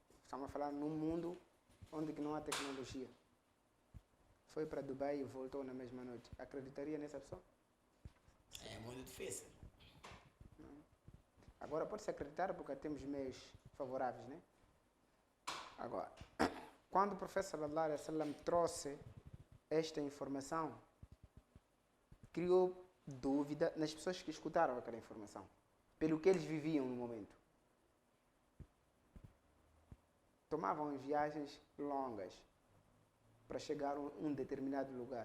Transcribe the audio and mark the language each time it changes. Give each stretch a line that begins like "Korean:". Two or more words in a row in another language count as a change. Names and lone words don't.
Portuguese: Estamos a falar num mundo onde que não há tecnologia. Foi para Dubai e voltou na mesma noite. Acreditaria nessa pessoa? É muito difícil. Agora pode-se acreditar porque temos meios favoráveis, né? Agora, quando o professor
Arabic: صلى الله عليه وسلم
Portuguese: trouxe esta informação, criou dúvida nas pessoas que escutaram aquela informação, pelo que eles viviam no momento. Tomavam viagens longas para chegar a um determinado lugar.